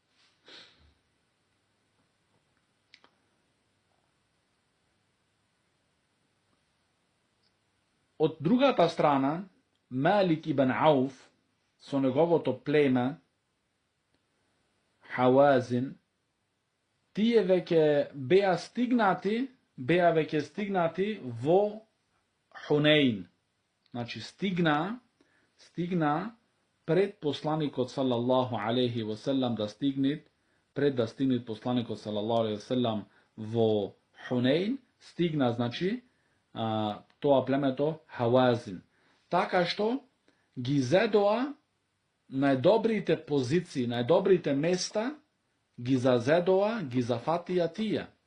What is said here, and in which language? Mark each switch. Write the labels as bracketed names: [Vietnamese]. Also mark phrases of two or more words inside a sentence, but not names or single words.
[Macedonian] Од другата страна, Малик ибн Ауф, со неговото племе, Хауазин, тие веќе беа стигнати во Хунейн. Значи, стигна пред посланикот [Arabic] صلى الله عليه وسلم [Macedonian] да стигнет, пред да стигнет посланикот [Arabic] صلى الله عليه وسلم [Macedonian] во Хунейн, стигна, значи, тоа племето Хауазин. Така што ги зедоа најдобрите позиции, најдобрите места, ги зазедоа, ги зафатија тие.